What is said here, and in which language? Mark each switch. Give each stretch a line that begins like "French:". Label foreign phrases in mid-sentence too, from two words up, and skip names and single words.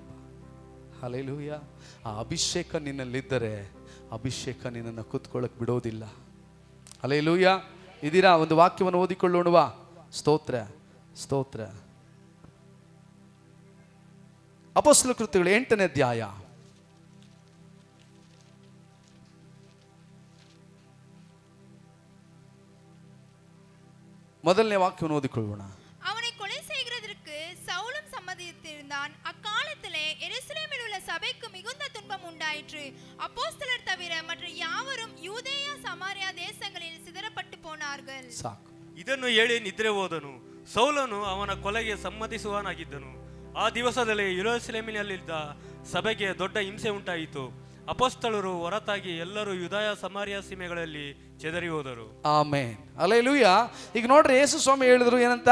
Kannada: ಹಲ್ಲೆಲೂಯ. ಆ ಅಭಿಷೇಕ ನಿನ್ನಲ್ಲಿದ್ದರೆ ಅಭಿಷೇಕ ನಿನ್ನನ್ನು ಕೂತ್ಕೊಳ್ಳಕ್ಕೆ ಬಿಡೋದಿಲ್ಲ. ಹಲ್ಲೆಲೂಯ. ಇದೀರಾ? ಒಂದು ವಾಕ್ಯವನ್ನು ಓದಿಕೊಳ್ಳೋಣವಾ? ಸ್ತೋತ್ರ, ಸ್ತೋತ್ರ. ಅಪೊಸ್ತಲ ಕೃತ್ಯಗಳು 8ನೇ ಅಧ್ಯಾಯ.
Tamil: முதல்ல வாக்கியம் ஓதிக்கொள்வோம். அவனை கொலை செய்கிறதற்கு சவுலும் சம்மதித்திருந்தான். அக்காலத்திலே எருசலேமில் உள்ள சபைக்கு மிகுந்த துன்பம் உண்டாயிற்று. அப்போஸ்தலர் தவிர மற்ற யாவரும் யூதேயா சமாரியா தேசங்களில் சிதறப்பட்டு போனார்கள்.
Kannada: ಇದನ್ನು ಹೇಳಿ ನಿದ್ರೆ ಹೋದನು. ಸೌಲನು ಅವನ ಕೊಲೆಗೆ ಸಮ್ಮತಿಸುವನಾಗಿದ್ದನು. ಆ ದಿವಸದಲ್ಲಿ ಯೆರೂಸಲೇಮಿನಲ್ಲಿದ್ದ ಸಭೆಗೆ ದೊಡ್ಡ ಹಿಂಸೆ ಉಂಟಾಯಿತು. ಅಪೊಸ್ತಲರು ಹೊರತಾಗಿ ಎಲ್ಲರೂ ಯೂದಾಯ ಸಮಾರ್ಯ ಸೀಮೆಗಳಲ್ಲಿ ಚೆದರಿ ಹೋದರು. ಆಮೆನ್, ಹಲ್ಲೆಲೂಯಾ. ಈಗ ನೋಡ್ರಿ, ಯೇಸು ಸ್ವಾಮಿ ಹೇಳಿದ್ರು ಏನಂತ?